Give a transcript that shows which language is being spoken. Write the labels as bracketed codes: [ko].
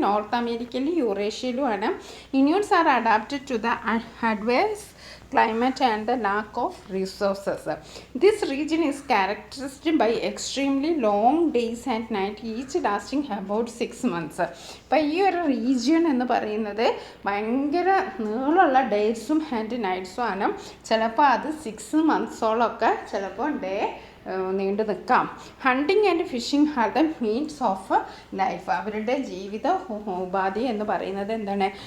[ml] North അമേരിക്കയിലും യൂറേഷ്യയിലുമാണ്. [en] Inuits are adapted to the adverse climate and the lack of resources. This region is characterized by extremely long days and night, each lasting about 6 months. [ml] അപ്പോൾ ഈ ഒരു region എന്ന് പറയുന്നത് ഭയങ്കര നീളമുള്ള ഡേയ്സും and നൈറ്റ്സും ആണ്. ചിലപ്പോൾ അത് 6 monthsോളമൊക്കെ ചിലപ്പോൾ നീണ്ടു നിൽക്കാം. [en] Hunting and fishing are the means of life. [ml] അവരുടെ ജീവിത ഉപാധി എന്ന് പറയുന്നത് എന്താണ്?